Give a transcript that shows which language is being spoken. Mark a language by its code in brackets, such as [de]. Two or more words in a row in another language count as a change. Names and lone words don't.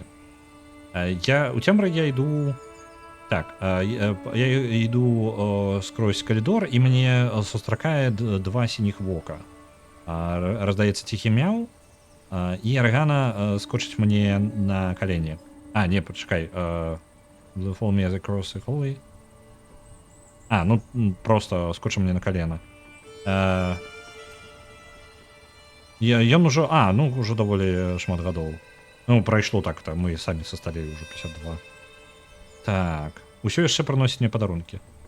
[be] У цемры я іду... Так, я іду скрозь калідор, і мне сустракае два сініх вока. Раздаецца ціхі мяў, і арэгана скочыць мне на калені. Не, пачакай. [en] Follow me as across the hallway. [be] Ну, просто скочыў мне на калена. Ён ужо... ну, ужо даволі шмат гадоў. Ну, прайшло так-то, мы самі састалелі ўжо 52. Так, усё яшчэ прыносіць мне падарункі.